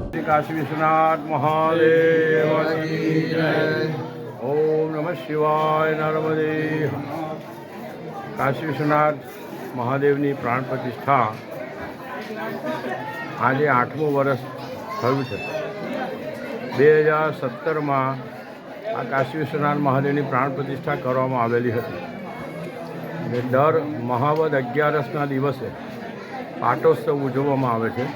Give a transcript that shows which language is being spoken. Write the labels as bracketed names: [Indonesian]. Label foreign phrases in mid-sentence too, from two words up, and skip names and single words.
[Hindi] काशी विश्वनाथ महादेव की जय। [Sanskrit] ओम नमः शिवाय [Gujarati] નર્મદે। કાશી વિશ્વનાથ મહાદેવની પ્રાણ પ્રતિષ્ઠા આજે 8મું વર્ષ થયું છે। 2017 માં આ કાશી વિશ્વનાથ મહાદેવની પ્રાણ પ્રતિષ્ઠા કરવામાં આવેલી હતી અને દર મહાવદ 11ના દિવસે પાટોત્સવ ઉજવવામાં આવે છે।